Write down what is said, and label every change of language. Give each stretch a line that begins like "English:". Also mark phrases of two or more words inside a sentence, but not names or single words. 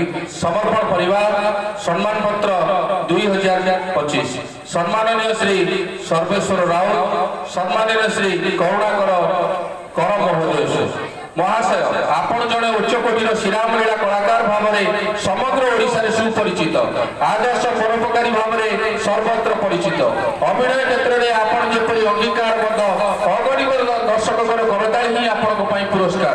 Hindi: समर्पण परिवार सम्मान पत्र 2025 सम्माननीय श्री सर्वेश्वर राउत, सम्माननीय श्री करुणाकर कर महोदय
Odia: ମହାଶୟ ଆପଣ ଜଣେ ଉଚ୍ଚକୋଟୀର ଶ୍ରୀରାମଲୀଳା କଳାକାର ଭାବରେ ସମଗ୍ର ଓଡ଼ିଶାରେ ସୁପରିଚିତ, ଆଦର୍ଶ ପରୋପକାରୀ ଭାବରେ ସର୍ବତ୍ର ପରିଚିତ। ଅଭିନୟ କ୍ଷେତ୍ରରେ ଆପଣ ଯେପରି ଅଙ୍ଗୀକାରବଦ୍ଧ, ଅଗଣିତ ଦର୍ଶକଙ୍କର କରତାଳି ହିଁ ଆପଣଙ୍କ ପାଇଁ ପୁରସ୍କାର।